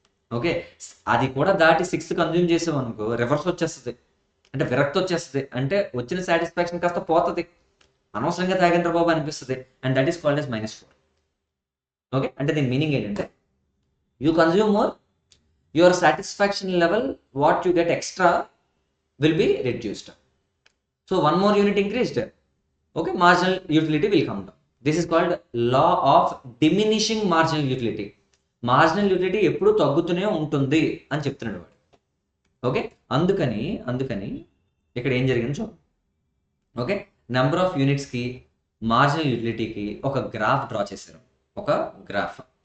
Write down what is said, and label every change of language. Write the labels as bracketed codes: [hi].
[te] Okay, అది కూడా దాటి 6 కన్జ్యూమ్ చేసావు అనుకో రివర్స్ వచ్చేస్తుంది, అంటే విరక్తి వచ్చేస్తుంది, అంటే వచ్చిన సాటిస్ఫాక్షన్ కాస్త పోతుంది, అనవసరంగా తాగిన బాబు అనిపిస్తుంది. [en] And that is called as -4. [te] Okay, అంటే దీని మీనింగ్ ఏంటంటే [en] You consume more, your satisfaction level what you get extra will be reduced. So one more unit increased, okay, marginal utility will come down. This is called law of diminishing marginal utility. [te] Marginal utility ఎప్పుడు తగ్గుతూనే ఉంటుంది అని చెప్తున్నాడు వాడు. Okay, అందుకని ఇక్కడ ఏం జరిగింది చూద్దాం. ఓకే, నెంబర్ ఆఫ్ యూనిట్స్కి మార్జినల్ యూటిలిటీకి ఒక గ్రాఫ్ డ్రా చేశారు, ఒక గ్రాఫ్.